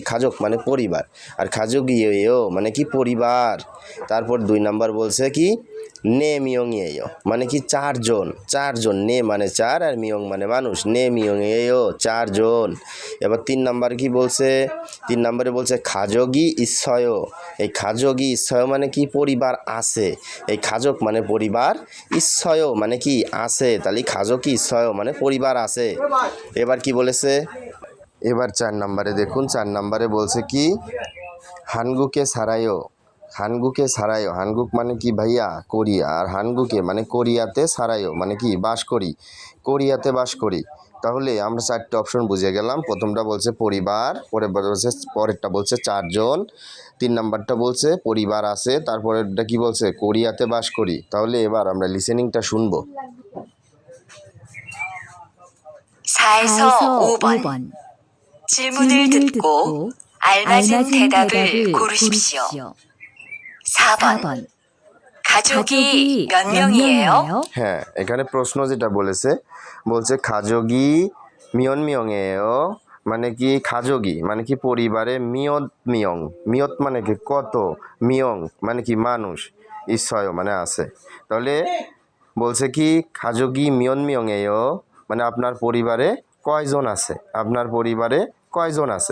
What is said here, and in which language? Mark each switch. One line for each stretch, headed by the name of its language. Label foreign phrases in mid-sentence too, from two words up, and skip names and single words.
Bangla: খাজক মানে পরিবার, আর খাজগিয়েও মানে কি পরিবার। তারপর 2 নাম্বার বলছে কি
Korean: 네 명이에요
Bangla: মানে কি চারজন, চারজন। নে মানে চার আর মিয়ং মানে মানুষ।
Korean: 네 명이에요
Bangla: চারজন। এবার 3 নাম্বার কি বলছে? 3 নম্বরে বলছে
Korean: 가족이 있어요।
Bangla: এই
Korean: 가족이 있어요
Bangla: মানে কি পরিবার আছে। এই 가족 মানে পরিবার, 있어요 মানে কি আছে। তাহলে
Korean: 가족이 있어요
Bangla: মানে পরিবার আছে। এবার কি বলেছে? এবার 4 নম্বরে দেখুন, 4 নম্বরে বলছে কি
Korean: 한국에 살아요। 한국에 살아요,
Bangla: হানগুক মানে কি ভাইয়া কোরিয়া, আর হানগুকে মানে কোরিয়াতে সারায়ো মানে কি বাস করি, কোরিয়াতে বাস করি। তাহলে আমরা 4টে অপশন বুঝে গেলাম। প্রথমটা বলছে পরিবার, পরেরটা বলছে চারজন, 3 নাম্বারটা বলছে পরিবার আছে, তারপরেরটা কি বলছে কোরিয়াতে বাস করি। তাহলে এবার আমরা লিসেনিংটা শুনবো।
Korean: 4에서 5번. 질문을 듣고 알맞은 대답을 고르십시오. 4번. 가족이 몇 명이에요?
Bangla: হ্যাঁ, এখানে প্রশ্ন যেটা বলেছে, বলছে
Korean: 가족이 몇 명이에요
Bangla: মানে কি খাজগি মানে কি পরিবারে,
Korean: 몇 명,
Bangla: মিয়ত মানে কি কত, মিয়ং মানে কি মানুষ, ঈশ্বয় মানে আছে। তাহলে বলছে কি
Korean: 가족이 몇 명이에요
Bangla: মানে আপনার পরিবারে কয়জন আছে, আপনার পরিবারে কয়জন আছে।